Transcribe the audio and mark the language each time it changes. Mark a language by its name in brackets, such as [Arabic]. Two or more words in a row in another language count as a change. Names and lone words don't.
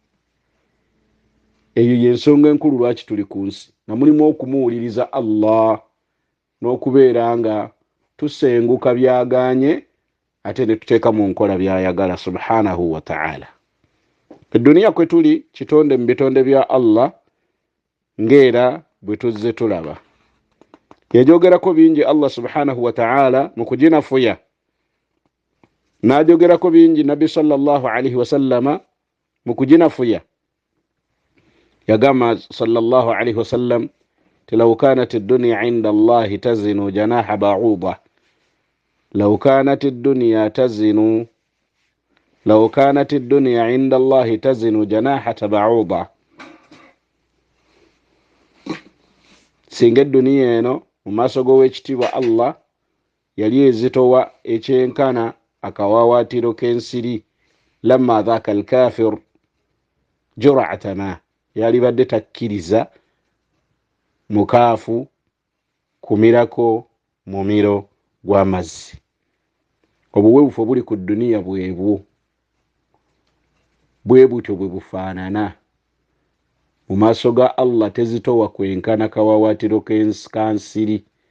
[Ganda] Eyo y'ensonga enkulu lwaki tuli ku nsi, nga mulimu okumuwuliriza Allah n'okubeera nga tusenguka byaganye ate ne tuteeka mu nkola byayagala [Arabic] سبحانه وتعالى. [Ganda] Edduniya kwe tuli kitonde mu bitonde bya Allah, ng'era bwe tuzze tulaba. Yajogerako bingi Allah [Arabic] سبحانه وتعالى [Ganda] mu kuginafuya, n'ajogerako bingi Nabi [Arabic] صلى الله عليه وسلم [Ganda] mu kuginafuya. [Arabic] Yagamba صلى الله عليه وسلم لو كانت الدنيا عند الله تزن جناح بعوضة، لو كانت الدنيا تزن، لو كانت الدنيا عند الله تزن جناح بعوضة. [Ganda] Singa edduniya eno mu maaso g'owekitiibwa Allah yali ezitowa ekyenkana akawawaatiro k'ensiri, [Arabic] لما سقى الكافر جرعة ماء, [Ganda] yali badde takkiriza mukaafu kumirako mumiro gw'amazzi. Obuweebufu obuli ku dduniya bwebwo, bwe butyo bwe bufaanana. Mu maaso ga Allah tezitowa kwenkana kawawaatiro k'ensiri.